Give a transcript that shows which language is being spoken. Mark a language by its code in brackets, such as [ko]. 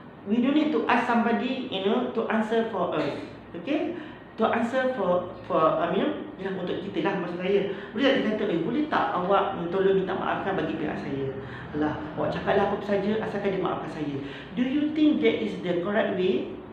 [en] We don't need to ask somebody, to answer for us. Okay, to answer for [ms] yang untuk kita lah, maksud saya. Boleh tak dia kata, boleh tak awak tolong minta maafkan bagi pihak saya? Alah, awak cakaplah apa saja asalkan dia maafkan saya. [en] Do you think that is the correct way?